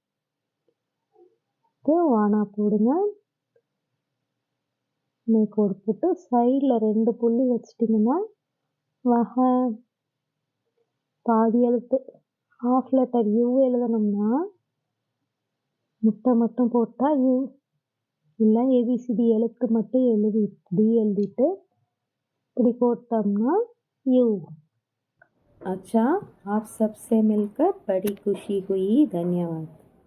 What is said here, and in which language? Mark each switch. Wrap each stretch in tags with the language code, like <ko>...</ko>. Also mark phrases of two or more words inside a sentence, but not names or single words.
<ta>வானா போடுங்க, மேற்கோடு போட்டு சைடில் ரெண்டு புள்ளி வச்சிட்டிங்கன்னா வக. பாதி எழுத்து</ta> <en>half letter</en> <ta>யூ எழுதணும்னா முட்டை மட்டும் போட்டால் யூ, இல்லை ஏபிசிடி எழுத்து மட்டும் டி எழுதிட்டு இப்படி போட்டோம்னா यू।</ta> <hi>अच्छा, आप सबसे मिलकर बड़ी खुशी हुई, धन्यवाद।</hi>